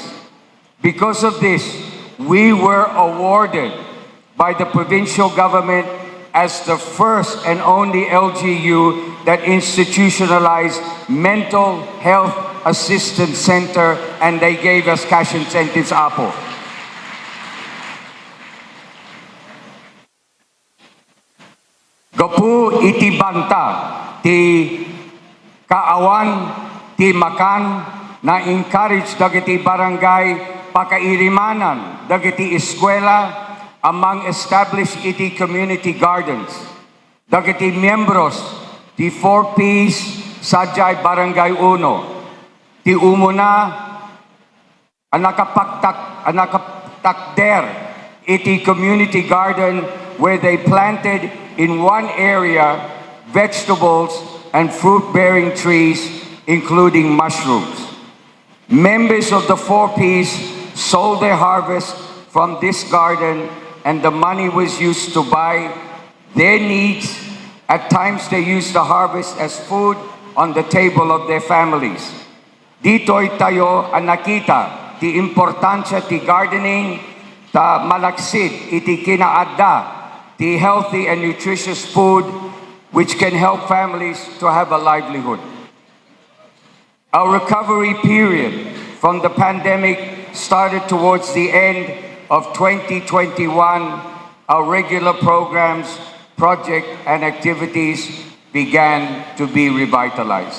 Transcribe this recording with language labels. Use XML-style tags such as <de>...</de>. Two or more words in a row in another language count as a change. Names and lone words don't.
<en>Because of this, we were awarded by the provincial government as the first and only LGU that institutionalized mental health assistance center, and they gave us cash incentives,</en> <ilo>Apo. Gapu iti banta ti kaawan ti makan na encourage dagiti barangay pakairimanan dagiti eskwela among established iti</ilo> <en>community gardens.</en> <ilo>Dagiti miembros ti 4Ps Sadyay Barangay Uno. Ti umuna anakapaktakder iti</ilo> <en>community garden where they planted in one area vegetables and fruit-bearing trees, including mushrooms. Members of the 4Ps sold their harvest from this garden, and the money was used to buy their needs. At times they used the harvest as food on the table of their families.</en> <ilo>Dito'y tayo ang nakita ti importansya ti gardening, ta malaksid iti kinaadda ti</ilo> <en>healthy and nutritious food which can help families to have a livelihood. Our recovery period from the pandemic started towards the end of 2021. Our regular programs, projects, and activities began to be revitalized.</en>